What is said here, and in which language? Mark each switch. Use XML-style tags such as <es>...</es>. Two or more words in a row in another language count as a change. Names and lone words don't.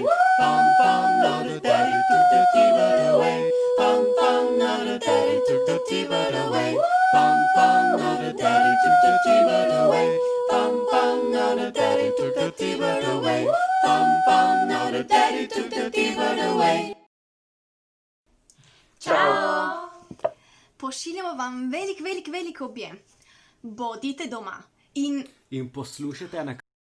<en>Now that daddy took the T-bird away. Now that daddy took the T-bird away. Now that daddy took the T-bird away. Now that daddy took the T-bird away. Now that daddy took the T-bird away.</en> <sl>Ćao! Pošiljamo vam velik objem. Bodite doma in poslušajte</sl>